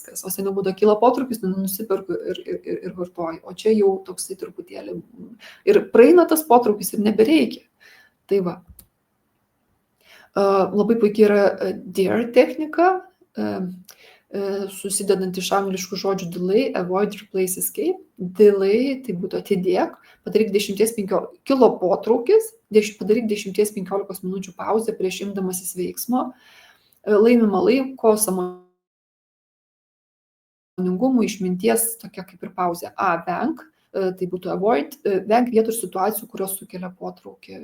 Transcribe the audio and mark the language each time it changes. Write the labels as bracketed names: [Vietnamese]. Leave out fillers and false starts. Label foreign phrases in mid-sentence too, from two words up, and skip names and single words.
[Lithuanian] O seniau būdavo kyla potraukis, nusiperku ir vartoju. O čia jau toksai truputėlį ir praeina tas potraukis ir nebereikia. Tai va. Labai puikiai yra DARE technika, susidedant iš angliškų žodžių [English] delay, avoid, replace, escape. [Lithuanian] Delay tai būtų atidėk, padaryk 10-15 kilo potraukis, padaryk 10-15 minučių pauzę prieš imdamasis veiksmo, laimima laiko, sąmoningumų, išminties, tokia kaip ir pauzė. Venk, tai būtų avoid, venk vietų ir situacijų, kurios sukelia potraukį.